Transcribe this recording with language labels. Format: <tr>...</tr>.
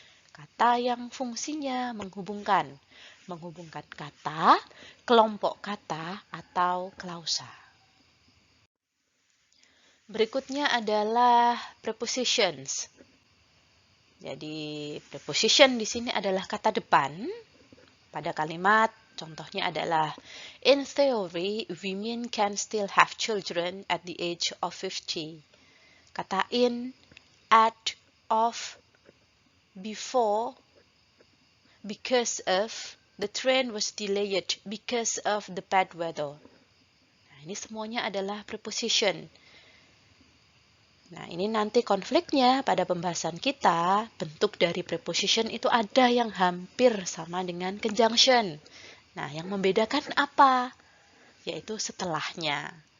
<id>Kata yang fungsinya menghubungkan kata, kelompok kata, atau klausa. Berikutnya adalah prepositions. Jadi preposition di sini adalah kata depan pada kalimat Contohnya adalah,</id> <en>in theory, women can still have children at the age of 50. Kata in, at, of, before, because of, the train was delayed because of the bad weather.</en> <id>Nah, ini semuanya adalah preposition. Nah, ini nanti konfliknya pada pembahasan kita, bentuk dari preposition itu ada yang hampir sama dengan conjunction. Nah, yang membedakan apa? Yaitu setelahnya.</id>